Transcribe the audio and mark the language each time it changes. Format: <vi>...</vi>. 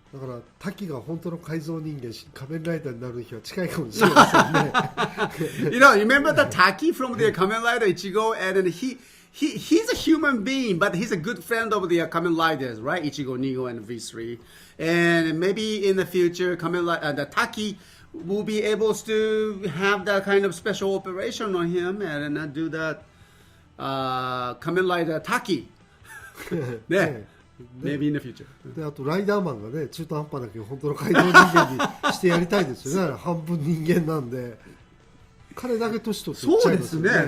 <ja>だからタキが本当の改造人間仮面ライダーになる日は近いかもしれませんね。</ja> <en>Remember the Taki from the Kamen Rider Ichigo, and then he's a human being, but he's a good friend of the Kamen Riders, right? Ichigo, Nigo, and V3. And maybe in the future, the Taki will be able to have that kind of special operation on him and then do that Kamen Rider Taki. Yeah. Maybe in the future.</en> <ja>であとライダーマンがね中途半端だけど本当の改造人間にしてやりたいですよね。半分人間なんで彼だけ年取っていっちゃいますよね。</ja>